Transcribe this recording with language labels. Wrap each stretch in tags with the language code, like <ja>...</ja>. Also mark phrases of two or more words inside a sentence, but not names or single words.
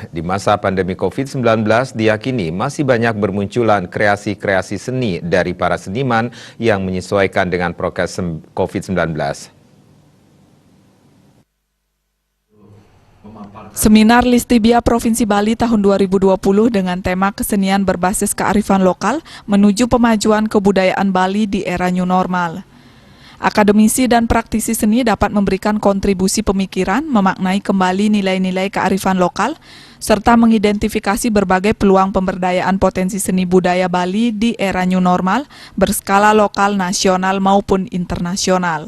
<id>Di masa pandemi COVID-19 diyakini masih banyak bermunculan kreasi-kreasi seni dari para seniman yang menyesuaikan dengan prokes COVID-19. Seminar Listibia Provinsi Bali tahun 2020 dengan tema kesenian berbasis kearifan lokal menuju pemajuan kebudayaan Bali di era</id> <en>new normal.</en> <id>Akademisi dan praktisi seni dapat memberikan kontribusi pemikiran, memaknai kembali nilai-nilai kearifan lokal, serta mengidentifikasi berbagai peluang pemberdayaan potensi seni budaya Bali di era</id> <en>new normal</en> <id>berskala lokal, nasional maupun internasional.</id>